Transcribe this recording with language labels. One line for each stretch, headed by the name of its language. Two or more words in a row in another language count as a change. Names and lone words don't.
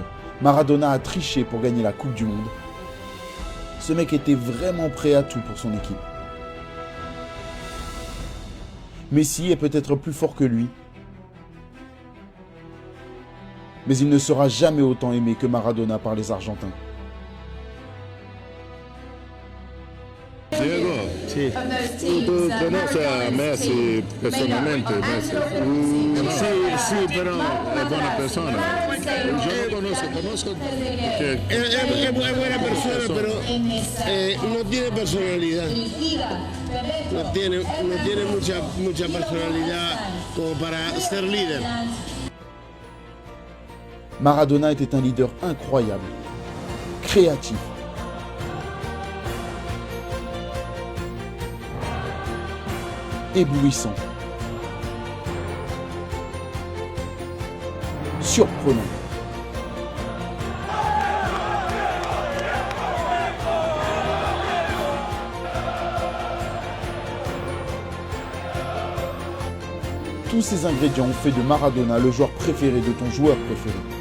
French: Maradona a triché pour gagner la Coupe du Monde. Ce mec était vraiment prêt à tout pour son équipe. Messi est peut-être plus fort que lui, mais il ne sera jamais autant aimé que Maradona par les Argentins.
Italian: Diego, Sì. tu conosci a Messi personalmente? Messi? Sì, però è buona persona.
Spanish: Yo conozco que Es buena persona, pero no tiene personalidad. No tiene mucha personalidad como para ser líder.
French: Maradona était un leader incroyable, créatif. Éblouissant. Surprenant. Tous ces ingrédients ont fait de Maradona le joueur préféré de ton joueur préféré.